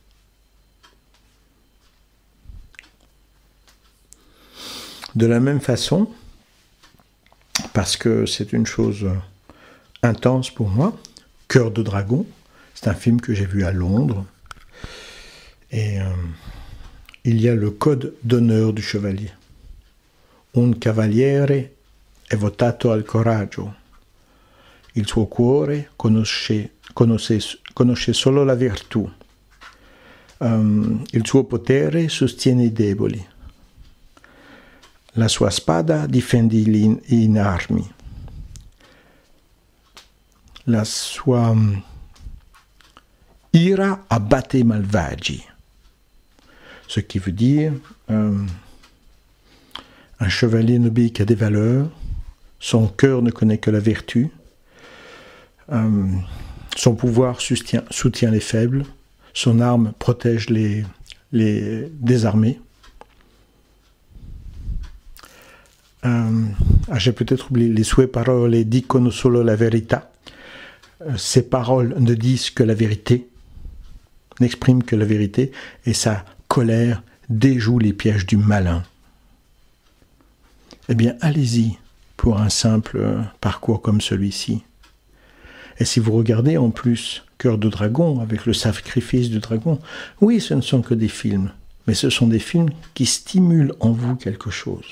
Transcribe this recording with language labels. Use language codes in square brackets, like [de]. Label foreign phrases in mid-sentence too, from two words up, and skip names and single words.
[fr] De la même façon, parce que c'est une chose intense pour moi, Cœur de dragon, c'est un film que j'ai vu à Londres, et il y a le code d'honneur du chevalier. [it] Un cavaliere è votato al coraggio. Il suo cuore conosce solo la virtù. Il suo potere sostiene i deboli. La sua spada difende gli inermi. La sua ira abbatte i malvagi. [fr] Ce qui veut dire un chevalier n'obéit qu'à des valeurs, son cœur ne connaît que la vertu, son pouvoir soutient les faibles, son arme protège les désarmés. J'ai peut-être oublié les [it] sue parole dicono solo la verità. [fr] Ces paroles ne disent que la vérité, n'expriment que la vérité, et sa colère déjoue les pièges du malin. Eh bien, allez-y pour un simple parcours comme celui-ci. Et si vous regardez en plus Cœur de dragon, avec le sacrifice du dragon, oui, ce ne sont que des films, mais ce sont des films qui stimulent en vous quelque chose.